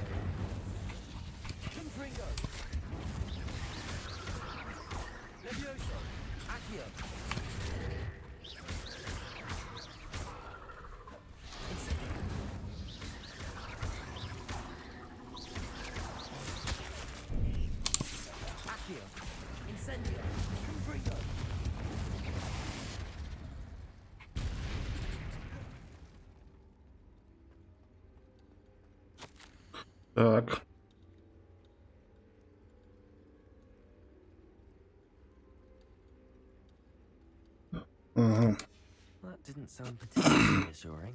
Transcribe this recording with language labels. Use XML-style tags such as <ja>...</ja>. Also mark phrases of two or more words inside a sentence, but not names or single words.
<en>Confringo. Levioso. Accio. Incendio. Accio. Incendio. Confringo.</en> <ru>Так. Ага.</ru> <en>That didn't sound particularly reassuring.</en>